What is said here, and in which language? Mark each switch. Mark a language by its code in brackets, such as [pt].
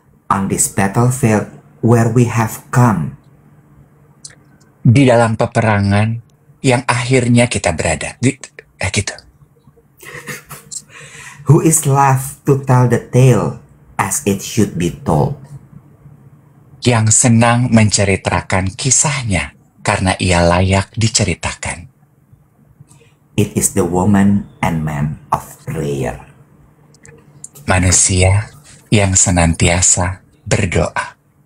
[en] On this battlefield where we have come, [id] Di dalam peperangan yang akhirnya kita berada. Gitu. [en] who is left to tell the tale as it should be told? [id] Yang senang menceritakan kisahnya karena ia layak diceritakan. [en] It is the woman and man of prayer. [id] Manusia yang senantiasa berdoa.